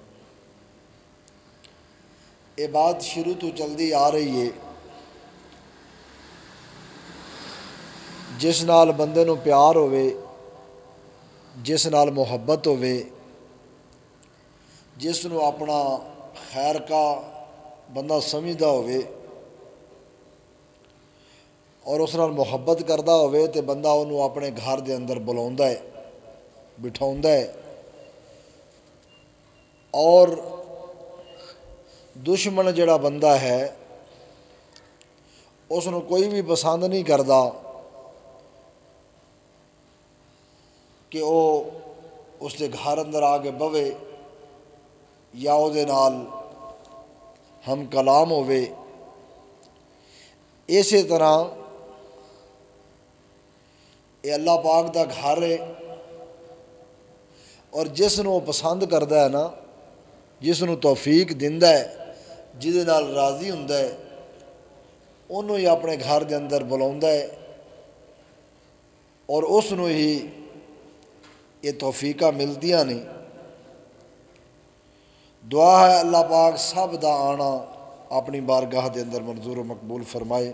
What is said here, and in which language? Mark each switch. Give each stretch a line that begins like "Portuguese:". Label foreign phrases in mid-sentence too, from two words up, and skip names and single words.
Punjabi: یہ بات شروع تو چلتی آ رہی ہے، جس نال بندے نو پیار ہوئے، جس نال محبت ہوئے، جس نو اپنا خیر کا بندہ سمجھدا ہوئے اور اس نال محبت کردا ہوئے تے بندہ انہوں اپنے گھر دے اندر بلاوندا ہے، بٹھاوندا ہے، اور دشمن جڑا بندہ ہے اس نو کوئی بھی پسند نہیں کردا کہ وہ اس کے گھر اندر آ کے بوے یا او دے نال ہم کلام ہوئے۔ اسی طرح یہ اللہ پاک دا گھر ہے، اور جس نو پسند کردا ہے نا، جس نو توفیق دیندا ہے، جہدے نال راضی ہوندا ہے، انہوں ہی اپنے گھر دے اندر بلاوندا ہے، اور اس نو ہی یہ توفیقہ ملدیاں نہیں۔ دعا ہے اللہ پاک سب دا آنا اپنی بارگاہ دے اندر منظور و مقبول فرمائے۔